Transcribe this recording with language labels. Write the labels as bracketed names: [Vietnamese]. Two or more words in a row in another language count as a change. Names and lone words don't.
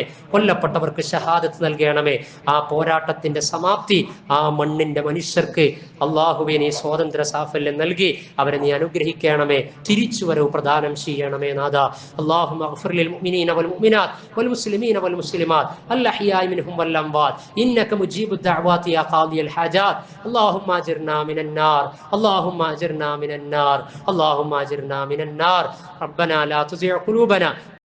[Malayalam] കൊല്ലപ്പെട്ടവർക്ക് ഷഹാദത്ത് നൽകണമേ. ആ പോരാട്ടത്തിന്റെ സമാപ്തി ആ മണ്ണിന്റെ മനുഷ്യർക്ക് അള്ളാഹുവേ നീ സ്വാതന്ത്ര്യ സാഫല്യം നൽകി അവരെ നീ അനുഗ്രഹിക്കണമേ. തിരിച്ചുവരവ് പ്രദാനം ചെയ്യണമേ നാഥാ. [Arabic] اللهم اغفر للمؤمنين والمؤمنات والمسلمين والمسلمات الأحياء منهم والأموات إنك مجيب دعوات يا قاضي الحاجات. اللهم اجرنا من النار، اللهم اجرنا من النار، اللهم اجرنا من النار. ربنا لا تزغ قلوبنا